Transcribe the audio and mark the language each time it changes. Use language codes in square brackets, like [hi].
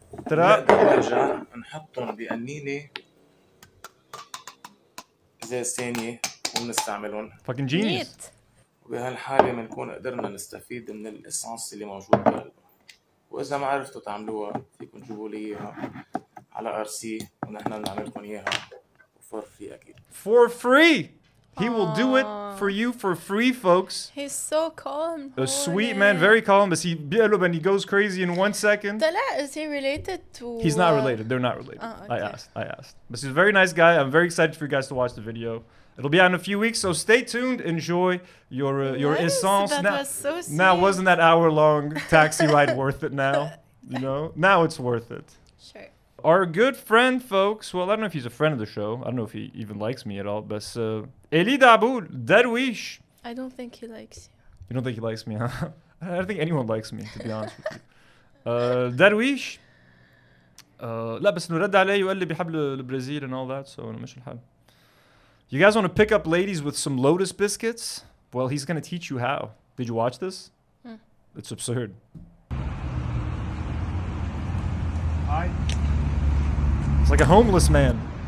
[ar] نرجع نحطهم بقنينة إزاز ثانية وبنستعملهم. [en] Fucking genius. [ar] وبهالحالة بنكون قدرنا نستفيد من الإسانس اللي موجود بقلبها. وإذا ما عرفتوا تعملوها فيكم تجيبوا لي إياها على RC ونحن بنعمل لكم إياها [en] for free [ar] أكيد. [en] For free. He will do it for you for free, folks. He's so calm. A sweet man, very calm. But he goes crazy in 1 second. Is he related to? He's not related. They're not related. Oh, okay. I asked. But he's a very nice guy. I'm very excited for you guys to watch the video. It'll be out in a few weeks, so stay tuned. Enjoy your essence. That was so sweet. Now, wasn't that hour-long taxi ride worth it now? You know? Now it's worth it. Sure. Our good friend, folks, well, I don't know if he's a friend of the show. I don't know if he even likes me at all, but Eli Daboul, Darwich. I don't think he likes you. You don't think he likes me, huh? I don't think anyone likes me, to be honest with you. Darwich. [ar] لا بس انه رد علي وقال لي بيحب البرازيل [en] and all that, so [ar] أنا مش الحال. [en] You guys want to pick up ladies with some Lotus biscuits? Well, he's going to teach you how. Did you watch this? It's absurd. Hi. It's like a homeless man.